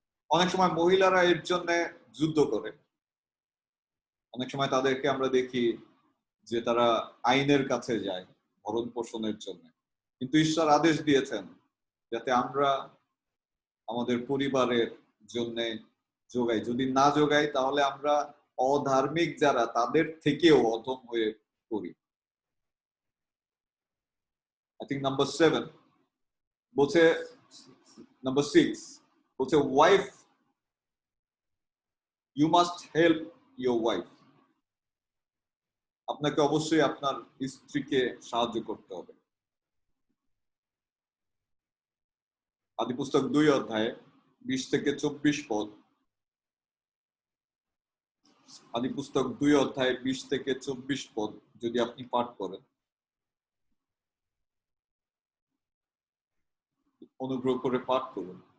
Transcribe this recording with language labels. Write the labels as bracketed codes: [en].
[bn] অনেক সময় মহিলারা এর জন্য যুদ্ধ করে, অনেক সময় তাদেরকে আমরা দেখি যে তারা আইনের কাছে যায় ভরণ পোষণের জন্য, কিন্তু ঈশ্বর আদেশ দিয়েছেন যাতে আমরা আমাদের পরিবারের জন্য যোগাই। যদি না যোগাই তাহলে আমরা অধার্মিক যারা তাদের থেকেও অধম হয়ে পড়ি। [en] I think number 7 বলছে, number 6 বলছে wife, you must help your wife. [bn] আপনাকে অবশ্যই আপনার স্ত্রীকে সাহায্য করতে হবে। আদিপুস্তক 2 অধ্যায়ে 20 থেকে 24 পদ, আদিপুস্তক 2 অধ্যায়ে 20 থেকে 24 পদ যদি আপনি পাঠ করেন, অনুগ্রহ করে পাঠ করুন।